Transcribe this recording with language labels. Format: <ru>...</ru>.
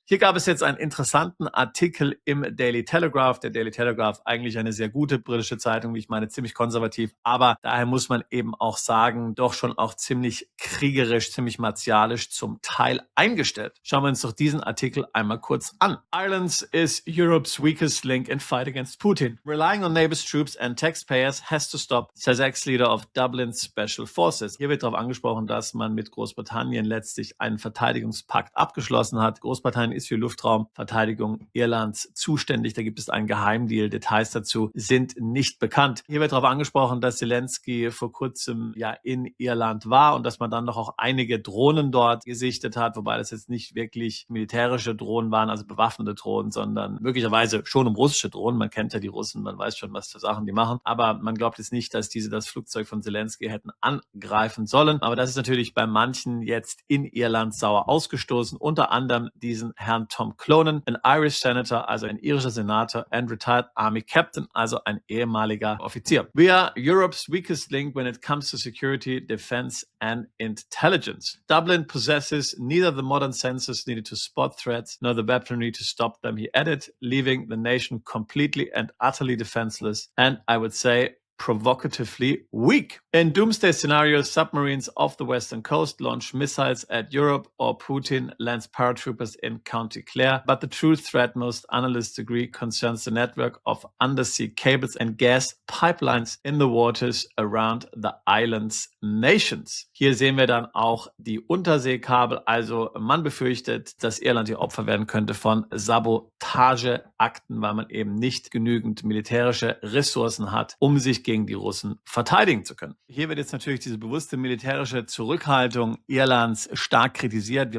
<de>Hier gab es jetzt einen interessanten Artikel im Daily Telegraph. Der Daily Telegraph, eigentlich eine sehr gute britische Zeitung, wie ich meine, ziemlich konservativ, aber daher muss man eben auch sagen, doch schon auch ziemlich kriegerisch, ziemlich martialisch zum Teil eingestellt. Schauen wir uns doch diesen Artikel einmal kurz an.</de> <en>Ireland is Europe's weakest link in fight against Putin. Relying on neighbors' troops and taxpayers has to stop, says ex-leader of Dublin's Special Forces.</en> <de>Hier wird darauf angesprochen, dass man mit Großbritannien letztlich einen Verteidigungspakt abgeschlossen hat. Großbritannien ist für Luftraumverteidigung Irlands zuständig. Da gibt es einen Geheimdeal. Details dazu sind nicht bekannt. Hier wird darauf angesprochen, dass Zelensky vor kurzem ja in Irland war und dass man dann noch auch einige Drohnen dort gesichtet hat, wobei das jetzt nicht wirklich militärische Drohnen waren, also bewaffnete Drohnen, sondern möglicherweise schon russische Drohnen. Man kennt ja die Russen, man weiß schon, was für Sachen die machen. Aber man glaubt jetzt nicht, dass diese das Flugzeug von Zelensky hätten angreifen sollen. Aber das ist natürlich bei manchen jetzt in Irland sauer ausgestoßen. Unter anderem diesen Herrn Tom Clonan, ein</de> <en>Irish Senator,</en> <de>also ein irischer Senator</de> <en>and retired Army Captain,</en> <de>also ein ehemaliger Offizier.</de> <en>We are Europe's weakest link when it comes to security, defense and intelligence. Dublin possesses neither the modern sensors needed to spot threats nor the weaponry to stop them, he added, leaving the nation completely and utterly defenseless and, I would say, provocatively weak. In doomsday scenarios, submarines off the western coast launch missiles at Europe or Putin lands paratroopers in County Clare. But the true threat, most analysts agree, concerns the network of undersea cables and gas pipelines in the waters around the island's nations.</en> <de>Hier sehen wir dann auch die Unterseekabel. Also man befürchtet, dass Irland hier Opfer werden könnte von Sabotageakten, weil man eben nicht genügend militärische Ressourcen hat, um sich gegen die Russen verteidigen zu können. Hier wird jetzt natürlich diese bewusste militärische Zurückhaltung Irlands stark kritisiert.</de>